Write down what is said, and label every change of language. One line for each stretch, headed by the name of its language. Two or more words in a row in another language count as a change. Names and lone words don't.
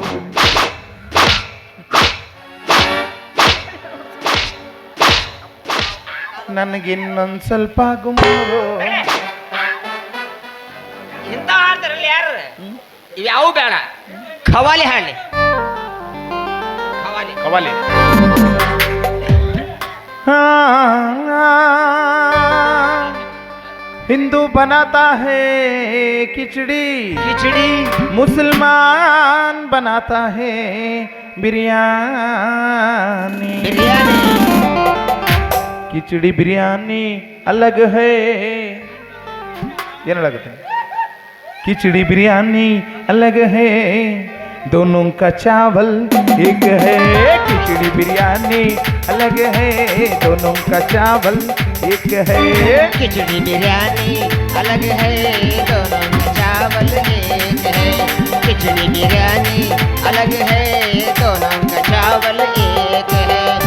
Kannada: ನನಗಿನ್ನೊಂದು ಸ್ವಲ್ಪ ಗುಮ್ರು. ಇಂಥ ಹಾಡ್ತಾರಲ್ಲ ಯಾರು? ಇವ್ಯಾವು ಬೇಡ, ಖವಾಲಿ ಹಾಡಲಿ. ಕವಾಲಿ.
Hindi: हिंदू बनाता है खिचड़ी, मुसलमान बनाता है बिरयानी. खिचड़ी बिरयानी अलग है.
Kannada: ಏನು ಹೇಳಾಗುತ್ತೆ?
Hindi: खिचड़ी बिरयानी अलग है, दोनों का चावल एक है. खिचड़ी बिरयानी अलग है, दोनों का चावल एक है. खिचड़ी बिरयानी अलग है, दोनों का चावल एक अलग है दोनों का चावल एक है